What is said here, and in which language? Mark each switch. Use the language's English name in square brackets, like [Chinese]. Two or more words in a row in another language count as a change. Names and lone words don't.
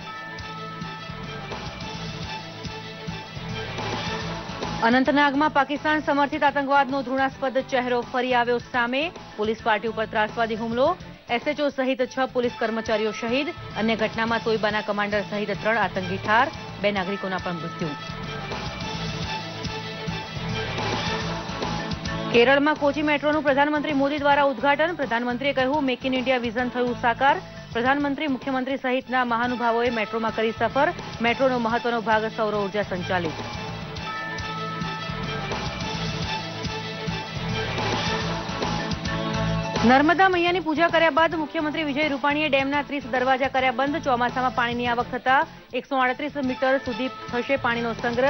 [Gujarati] અનંતનાગમાં પાકિસ્તાન સમર્થિત આતંકવાદનો ધૃણાસ્પદ ચહેરો ફરી આવ્યો સામે। પોલીસ પાર્ટી ઉપર ત્રાસવાદી હુમલો, એસએચઓ સહિત 6 પોલીસ કર્મચારીઓ શહીદ। અન્ય ઘટનામાં તોયબાના કમાન્ડર સહિત 3 આતંકી ઠાર, 2 નાગરિકોના પણ મૃત્યુ। કેરળમાં કોચી મેટ્રોનું પ્રધાનમંત્રી મોદી દ્વારા ઉદ્ઘાટન। प्रधानमंत्रीએ કહ્યું, મેક ઇન ઇન્ડિયા વિઝન થયું સાકાર। પ્રધાનમંત્રી, મુખ્યમંત્રી સહિતના મહાનુભાવોએ મેટ્રોમાં કરી સફર। मेट्रोનો મહત્વનો ભાગ સૌર ઉર્જા સંચાલિત। નર્મદા મૈયાની પૂજા કર્યા બાદ મુખ્યમંત્રી વિજય રૂપાણીએ ડેમના 30 દરવાજા કર્યા બંધ। ચોમાસામાં પાણીની આવક થતા 138 મીટર સુધી થશે પાણીનો સંગ્રહ।